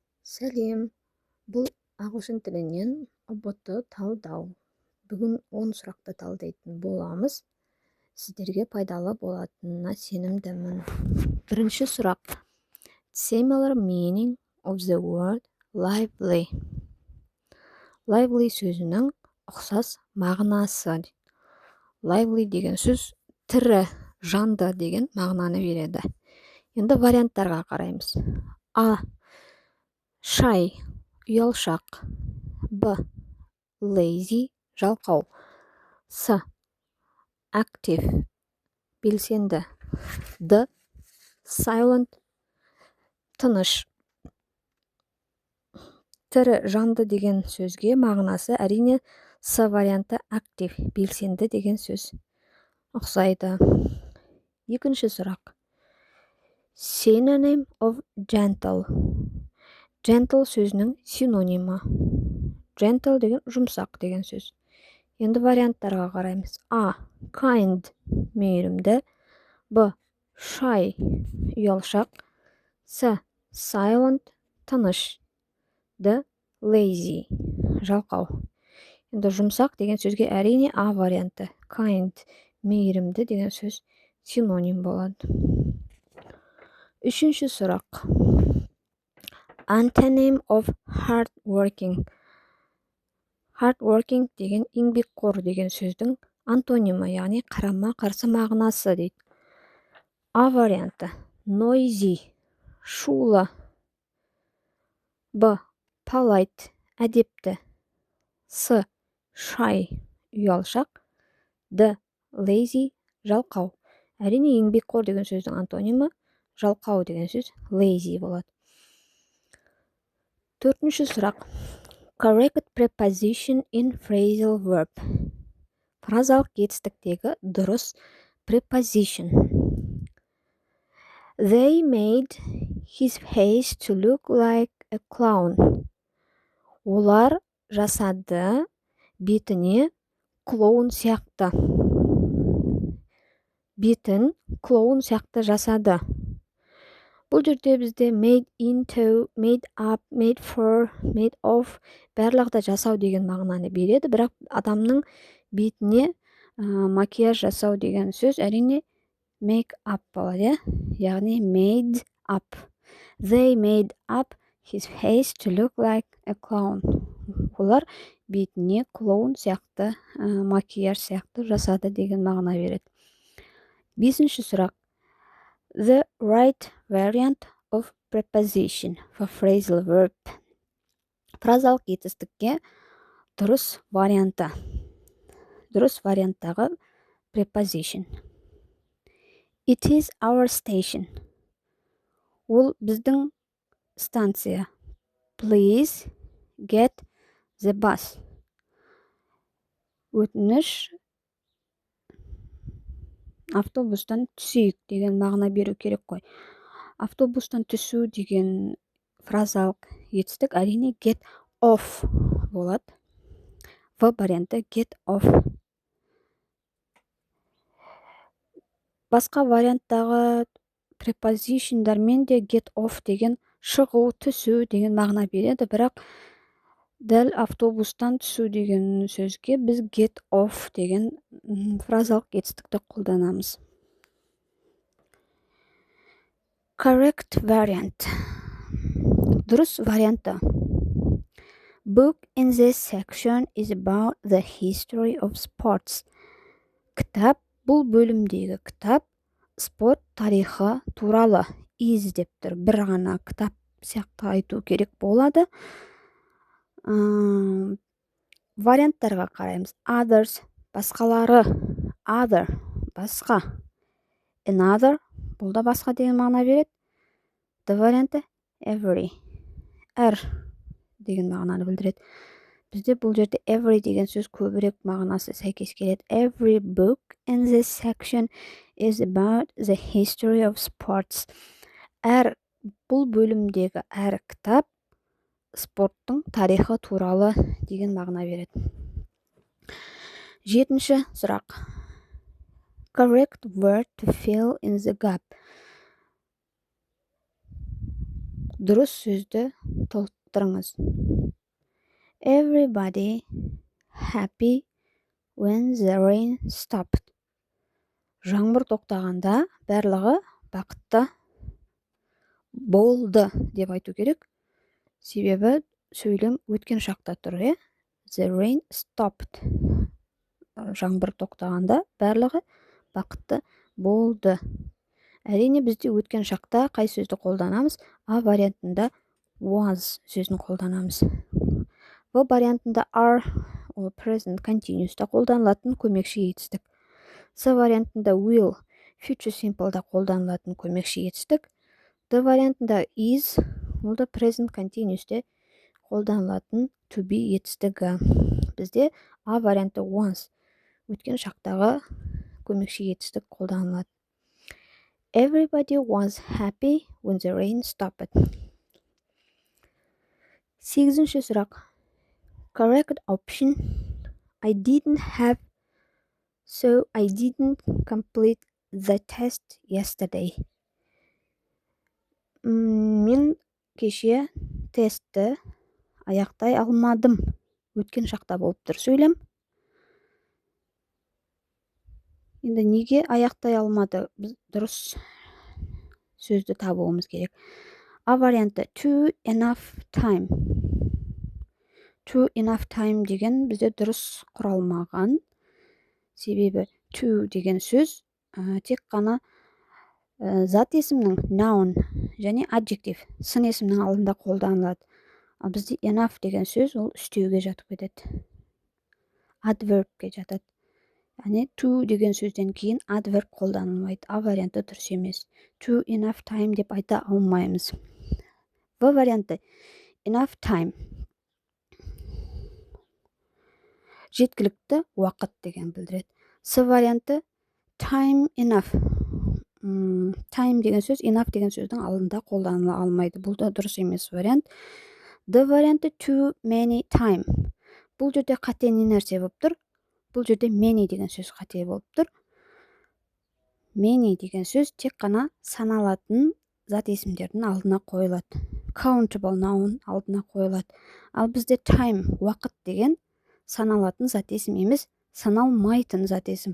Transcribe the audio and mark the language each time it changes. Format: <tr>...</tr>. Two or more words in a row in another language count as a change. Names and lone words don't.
<kk>Сәлем, бұл ағылшын тілінен ұбт талдау. Бүгін 10 сұрақты талдайтын боламыз. Сіздерге пайдалы болатынына сенімдімін. Бірінші сұрақ.</kk> <en>Similar meaning of the word lively.</en> <kk>Lively сөзінің ұқсас мағынасы. Lively деген сөз тірі, жанды деген мағынаны береді. Енді варианттарға қараймыз. А. Shy, ұялшақ. Б. Lazy, жалқау. С. Active, белсенді. Д. Silent, тыныш. Тірі, жанды деген сөзге мағынасы әрине С варианты active, белсенді деген сөз ұқсайды. Екінші сұрақ.</kk> <en>Synonym of gentle.</en> <kk>Gentle сөзінің синонимі. Gentle деген жұмсақ деген сөз. Енді варианттарға қараймыз. А. Kind, мейірімді. Б. Shy, ұялшақ. С. Silent, тыныш. Д. Lazy, жалқау. Енді жұмсақ деген сөзге әрине А варианты. Kind, мейірімді деген сөз синоним болады. Үшінші сұрақ.</kk> <en>Antonym of hardworking.</en> <kk>Hardworking деген еңбекқор деген сөздің антонимі, яғни қарама қарсы мағынасы дейді. А варианты. Noisy, шулы. Б. Polite, әдепті. С. Shy, ұялшақ. Д. Lazy, жалқау. Әрине еңбекқор деген сөздің антонимі жалқау деген сөз lazy болады. Төртінші сұрақ.</kk> <en>Correct preposition in phrasal verb.</en> <kk>Фразалық етістіктегі дұрыс preposition.</kk> <en>They made his face to look like a clown.</en> <kk>Олар жасады бетіне клоун сияқты. Бетін клоун сияқты жасады. Бұл жерде бізде</kk> <en>made into, made up, made for, made of</en> <kk>барлығы да жасау деген мағынаны береді, бірақ адамның бетіне макияж жасау деген сөз әрине</kk> <en>make up</en> <kk>болады, яғни</kk> <en>made up. They made up his face to look like a clown.</en> <kk>Олар бетіне клоун сияқты, макияж сияқты жасады деген мағына береді. Бесінші сұрақ.</kk> <en>The right variant of preposition for phrasal verb.</en> <kk>Фразалық етістікке дұрыс варианты. Дұрыс варианттағы preposition.</kk> <en>It is our station.</en> <kk>Ол біздің станция.</kk> <en>Please get the bus.</en> <kk>Өтініш автобустан түсейік деген мағына беру керек қой. Автобустан түсу деген фразалық етістік әрине</kk> <en>get off</en> <kk>болады. В варианты</kk> <en>get off.</en> <kk>Басқа варианттағы prepositionдармен де</kk> <en>get off</en> <kk>деген шығу, түсу деген мағына береді, бірақ дәл автобустан түсу деген сөзге біз</kk> <en>get off</en> <kk>деген фразалық етістікті қолданамыз.</kk> <en>Correct variant.</en> <kk>Дұрыс варианты.</kk> <en>Book in this section is about the history of sports.</en> <kk>Кітап, бұл бөлімдегі кітап спорт тарихы туралы. Is деп тұр, бір ғана кітап сияқты айту керек болады. Варианттарға қараймыз. Others, басқалары. Other, басқа. Another, бұл да басқа деген мағына береді. Д варианты every, әр деген мағынаны білдіреді. Бізде бұл жерде every деген сөз көбірек мағынасы сәйкес келеді.</kk> <en>Every book in this section is about the history of sports.</en> <kk>Бұл бөлімдегі әр кітап спорттың тарихы туралы деген мағына береді. Жетінші сұрақ.</kk> <en>Correct word to fill in the gap.</en> <kk>Дұрыс сөзді толықтырыңыз.</kk> <en>Everybody happy when the rain stopped.</en> <kk>Жаңбыр тоқтағанда барлығы бақытты болды деп айту керек. Себебі сөйлем өткен шақта тұр,</kk> <en>The rain stopped.</en> <kk>Жаңбыр тоқтағанда барлығы бақытты болды. Әрине бізде өткен шақта қай сөзді қолданамыз? А вариантында was сөзін қолданамыз. В вариантында are ол</kk> <en>present continuous'та</en> <kk>қолданылатын көмекші етістік. С вариантында will</kk> <en>future simple'да</en> <kk>қолданылатын көмекші етістік. Д вариантында is ол да</kk> <en>present continuous'те</en> <kk>қолданылатын</kk> <en>to be</en> <kk>етістігі. Бізде А варианты was өткен шақтағы көмекші етістік қолданылады.</kk> <en>Everybody was happy when the rain stopped.</en> <kk>8-ші сұрақ.</kk> <en>Correct option. I didn't have, so I didn't complete the test yesterday.</en> <kk>Мен кеше тестті аяқтай алмадым. Өткен шақта болып тұр сөйлем. Енді неге аяқтай алмады? Біз дұрыс сөзді табуымыз керек. А варианты</kk> <en>too enough time. Too enough time</en> <kk>деген бізде дұрыс құралмаған. Себебі too деген сөз тек қана зат есімнің noun және adjective сын есімнің алдында қолданылады. Ал бізде enough деген сөз ол үстеуге жатып кетеді. Adverbке жатады. Яғни to деген сөзден кейін adverb қолданылмайды. А варианты дұрыс емес.</kk> <en>Too enough time</en> <kk>деп айта алмаймыз. В варианты</kk> <en>enough time</en> <kk>жеткілікті уақыт деген білдіреді. С варианты</kk> <en>time enough.</en> <kk>Time деген сөз enough деген сөздің алдында қолданыла алмайды. Бұл да дұрыс емес вариант. Д варианты</kk> <en>too many time.</en> <kk>Бұл жерде қате не нәрсе болып тұр? Бұл жерде many деген сөз қате болып тұр. Many деген сөз тек қана саналатын зат есімдердің алдына қойылады.</kk> <en>Countable noun</en> <kk>алдына қойылады. Ал бізде time уақыт деген саналатын зат есім емес, саналмайтын зат есім.</kk>